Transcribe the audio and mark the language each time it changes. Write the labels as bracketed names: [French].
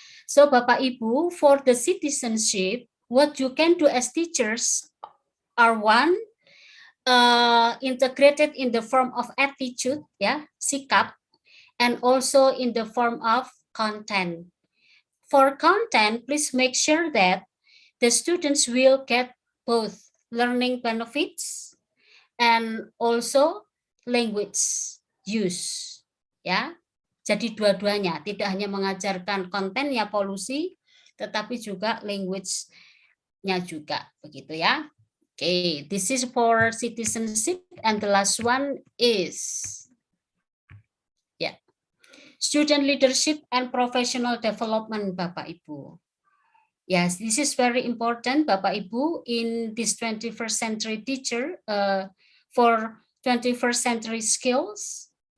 [English] So Bapak Ibu, for the citizenship, what you can do as teachers are one, integrated in the form of attitude, [Indonesian] ya, sikap, [English] and also in the form of content. For content, please make sure that the students will get both learning benefits and also language use. [Indonesian] Ya, jadi dua-duanya, tidak hanya mengajarkan kontennya polusi, tetapi juga language-nya juga, begitu ya. [English] Okay, this is for citizenship, and the last one is student leadership and professional development, Bapak Ibu. Yes, this is very important, Bapak Ibu, in this 21st century teacher, for 21st century skills.